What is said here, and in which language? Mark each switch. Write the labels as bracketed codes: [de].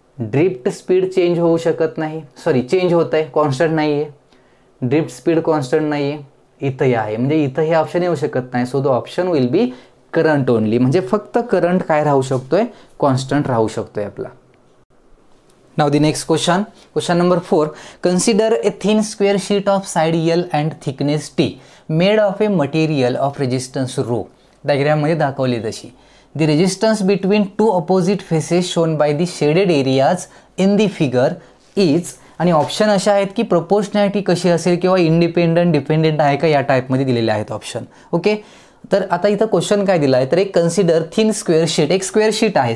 [mr] Drift speed change होऊ शकत नाही, सॉरी चेंज होत आहे, कॉन्स्टंट नाही आहे, ड्रिफ्ट स्पीड कॉन्स्टंट नाही आहे, इथं आहे म्हणजे इथं हे ऑप्शन येऊ शकत नाही. [en] so the option will be current only, [mr] म्हणजे फक्त करंट काय राहू शकतोय, कॉन्स्टंट राहू शकतोय आपला. [en] Now the next question, question number 4. Consider a thin square sheet of side L and thickness T made of a material of resistance rho. [mr] Diagram मध्ये दाखवली तशी. [en] The resistance between two opposite faces shown by the shaded areas in the figure is, [mr] आणि option अशा आहेत की proportionality कशी असेल किंवा इंडिपेंडंट डिपेंडेंट आहे का या टाईपमध्ये दिलेले आहेत ऑप्शन. ओके, तर आता इथं क्वेश्चन काय दिला आहे, तर एक कन्सिडर थिन स्क्वेअर शीट, एक स्क्वेअर शीट आहे.